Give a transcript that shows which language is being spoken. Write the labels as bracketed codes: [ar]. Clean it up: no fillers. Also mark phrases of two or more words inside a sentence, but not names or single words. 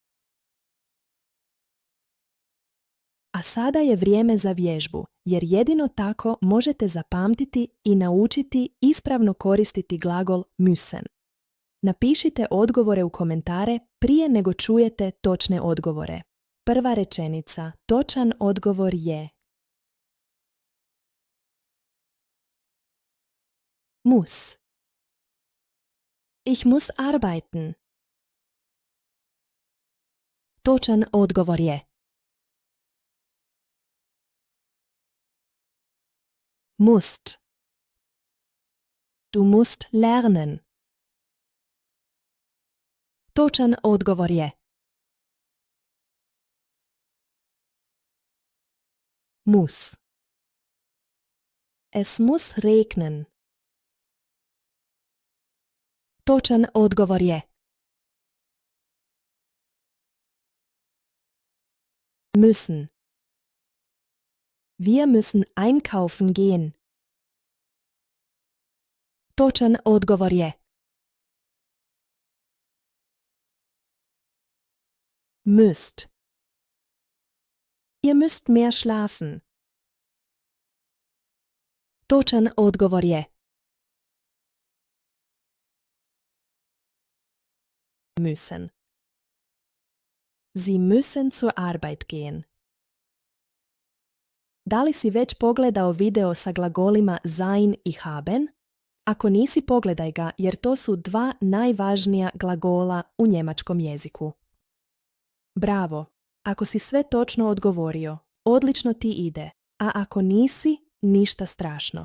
[hr] A sada je vrijeme za vježbu, jer jedino tako možete zapamtiti i naučiti ispravno koristiti glagol müssen. Napišite odgovore u komentare prije nego čujete točne odgovore. Prva rečenica, točan odgovor je muss. [de] Ich muss arbeiten. [hr] Točan odgovor je musst. [de] Du musst lernen. [hr] Točan odgovor je muss. [de] Es muss regnen. [hr] Točan odgovor je müssen. [de] Wir müssen einkaufen gehen. [hr] Točan odgovor je müsst. [de] Ihr müsst mehr schlafen. [hr] Točan odgovor je müssen. [de] Sie müssen zur Arbeit gehen. [hr] Da li si već pogledao video sa glagolima sein i haben? Ako nisi, pogledaj ga jer to su dva najvažnija glagola u njemačkom jeziku. Bravo! Ako si sve točno odgovorio, odlično ti ide, a ako nisi, ništa strašno.